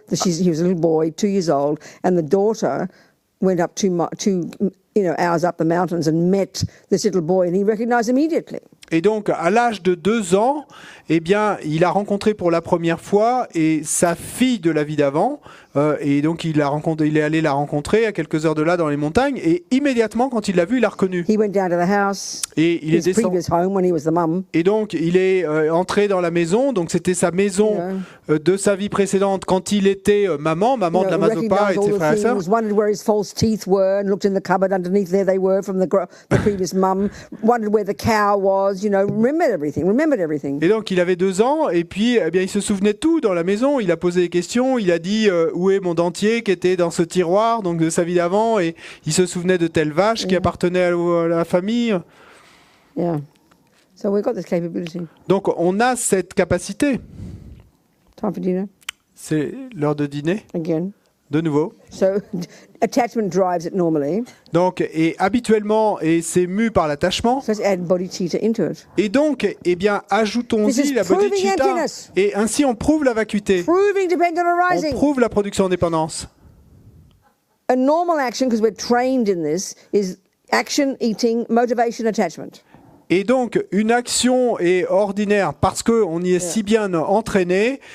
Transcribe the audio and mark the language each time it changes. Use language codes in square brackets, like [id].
[en] he was a little boy, 2 years old, and the daughter went up two hours up the mountains and met this little boy, and he recognized immediately. [fr] Et donc, à l'âge de 2 ans, il a rencontré pour la première fois sa fille de la vie d'avant. Et donc, il est allé la rencontrer à quelques heures de là dans les montagnes. Et immédiatement, quand il l'a vue, il l'a reconnue. [en] He went down to the house, [fr] et il est descendu. Et donc, il est entré dans la maison. Donc, c'était sa maison de sa vie précédente quand il était maman de Lama Zopa et de ses frères et sœurs. [en] Wondered where his false teeth were and looked in the cupboard underneath there they were from the previous mum. Wondered where the cow was. Remembered everything. [fr] Et donc il avait 2 ans et puis il se souvenait de tout dans la maison. Il a posé des questions. Il a dit où est mon dentier qui était dans ce tiroir, donc de sa vie d'avant, et il se souvenait de telle vache qui appartenait à la famille. [en] Yeah. So we've got this capability. [fr] Donc on a cette capacité. [en] Time for dinner. [fr] C'est l'heure de dîner. [en] Again. [fr] De nouveau. [en] So, attachment drives it normally. [fr] Donc, et habituellement, c'est mu par l'attachement. [en] So let's add bodhicitta into it. [fr] Et donc, ajoutons-y la bodhicitta. Et ainsi, on prouve la vacuité. On prouve la production en dépendance. [en] A normal action, because we're trained in this, is action, eating, motivation, attachment. [fr] Et donc, une action est ordinaire parce qu'on y est si bien entraîné.